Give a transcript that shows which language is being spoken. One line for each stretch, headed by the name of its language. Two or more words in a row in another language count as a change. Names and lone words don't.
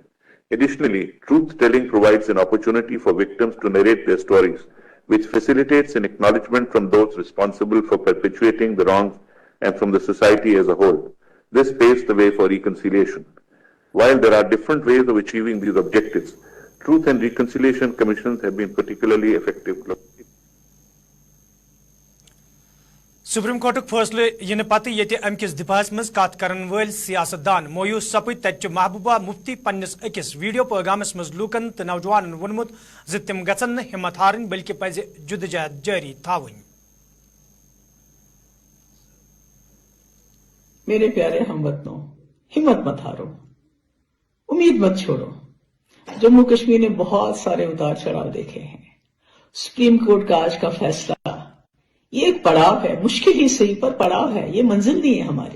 English: Additionally, truth-telling provides an opportunity for victims to narrate their stories, which facilitates an acknowledgement from those responsible for perpetuating the wrongs and from the society as a whole. This paves the way for reconciliation. While there are different ways of achieving these objectives, Truth and Reconciliation Commissions have been particularly effective.
Kashmiri: सुप्रीम कोर्ट फैसले इन पत ये अमकिस दिफास मज कत करन वल सियासतदान मोयूस सपद तच महबूबा मुफ्ती पन्निस अकिस वीडियो पैगामस मज लूकन तो नौजवान वोनमुत ज तिम गचन न हिम्मत हारन बल्कि पज जुदजहद जारी थावन।
Hindi: मेरे प्यारे हमवतनों, हिम्मत मत हारो, उम्मीद मत छोड़ो। जम्मू कश्मीर ने बहुत सारे उतार चढ़ाव देखे हैं। सुप्रीम कोर्ट का आज का फैसला ये एक पड़ाव है, मुश्किल ही सही पर पड़ाव है, ये मंजिल नहीं है हमारी।